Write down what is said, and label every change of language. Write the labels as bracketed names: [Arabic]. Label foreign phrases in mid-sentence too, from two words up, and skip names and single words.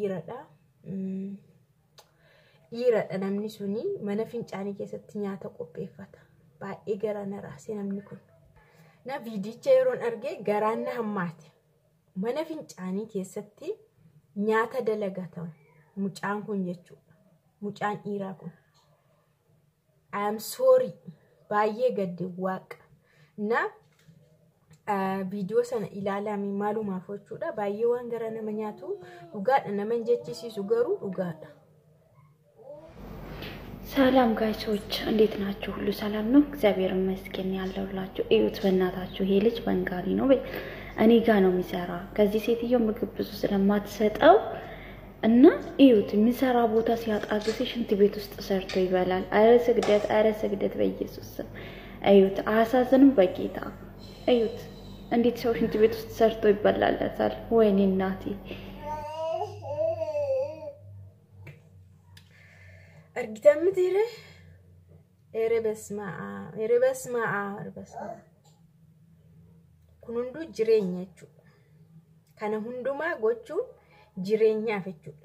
[Oromo] Dhiiradha namni suni mana fincaanii keessatti nyaata qopheeffata. Baay'ee garaana raase namni kun. Viidicha yeroon argee garaana hammaate. Mana fincaanii keessatti nyaata dalagatamu mucaan kun jechuudha. Mucaan dhiiraa kun. [English] I am sorry. [Oromo] Baay'ee gadde waaqa. Viidiyoo sana ilaalame maalumaaf jechuudha. Baay'ee waan gara nama nyaatu dhugaadha. Nama hin jechisiisu garuu dhugaadha. [Amharic] ሰላም ጋይሶች እንዴት ናችሁ? ሁሉ ሰላም ነው? እግዚአብሔር ይመስገን ያለውላችሁ። እዩት በእናታችሁ ይሄ ልጅ በንጋሊ ነው። እኔ ጋር ነው የሚሰራ። ከዚህ ሴትዮ ምግብ ብዙ ስለማትሰጠው እና እዩት የሚሰራ ቦታ ሲያጣ ጊዜ ሽንት ቤት ውስጥ ሰርቶ ይበላል። አረ ስግደት በኢየሱስ ስም። እዩት አያሳዝንም? በጌታ እዩት እንዴት ሰው ሽንት ቤት ውስጥ ሰርቶ ይበላልታል? ወይኔ እናቴ [Oromo] Argitan mitiire erebesmaa kun hunduu jireenya jechuudha. Kana hundumaa gochuun jireenyaaf jechuudha.